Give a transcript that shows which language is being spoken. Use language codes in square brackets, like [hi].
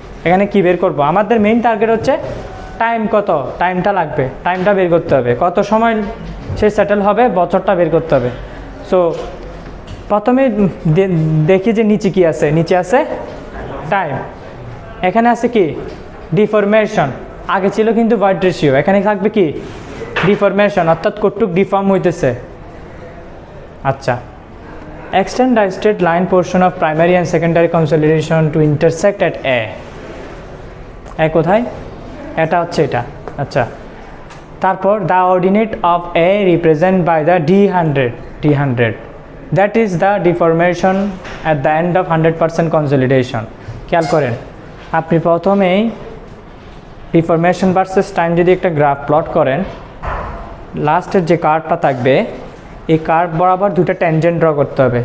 [bn] এখানে কি বের করব, আমাদের মেইন টার্গেট হচ্ছে টাইম, কত টাইমটা লাগবে, টাইমটা বের করতে হবে, কত সময় সে সেটেল হবে, বছরটা বের করতে হবে। সো প্রথমে দেখি যে নিচে কি আছে, নিচে আছে টাইম, এখানে আছে কি ডিফরমেশন, আগে ছিল কিন্তু ওয়ার্ড রেশিও, এখানে থাকবে কি ডিফরমেশন, অর্থাৎ কতটুক ডিফর্ম হইতেছে। [en] আচ্ছা, extend the straight line portion of primary and secondary consolidation to intersect at A. [bn] কোথায়, এটা হচ্ছে এটা। আচ্ছা, তারপর [en] the ordinate of A represent by the D100 that is the deformation at the end of 100% consolidation. [bn] খেয়াল করেন, আপনি প্রথমেই ডিফরমেশন ভার্সেস টাইম যদি একটা গ্রাফ প্লট করেন, লাস্টের যে কার্ভটা থাকবে এই কার্ভ বরাবর দুটো ট্যানজেন্ট ড্র করতে হবে।